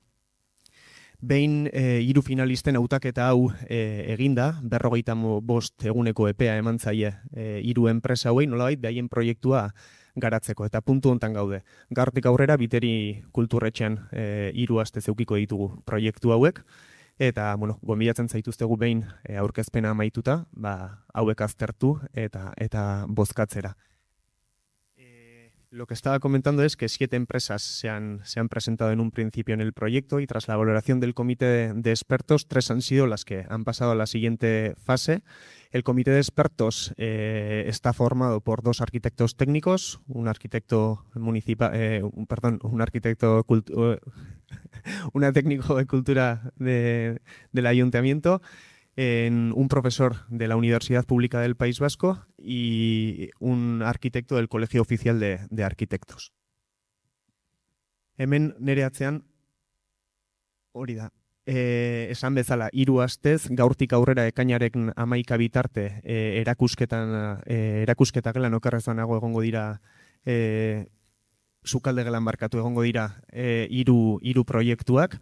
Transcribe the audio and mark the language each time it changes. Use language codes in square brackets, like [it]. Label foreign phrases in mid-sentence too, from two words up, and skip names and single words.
[eu] Behin 3 finalisten hautaketa hau eginda, 45 eguneko epea eman zaie 3 enpresa hauei, nolabait behaien proiektua garatzeko, eta puntu hontan gaude. Gaurtik aurrera Biteri kulturretxean 3 aste zeukiko ditugu proiektu hauek, eta, gonbidatzen zaituztegu behin aurkezpena amaituta, hauek aztertu eta bozkatzera. [es] Lo que estaba comentando es que 7 empresas se han presentado en un principio en el proyecto y tras la valoración del comité de expertos, 3 han sido las que han pasado a la siguiente fase. El comité de expertos está formado por 2 arquitectos técnicos, un arquitecto municipal, una técnico de cultura del ayuntamiento, un profesor de la Universidad Pública del País Vasco y un arquitecto del Colegio Oficial de Arquitectos. [eu] Hemen nere atzean, hori da, esan bezala, 3 astez, gaurtik aurrera ekainaren 11 bitarte erakusketak gelan okerrezan egongo dira, sukalde gelan barkatu egongo dira 3 proiektuak.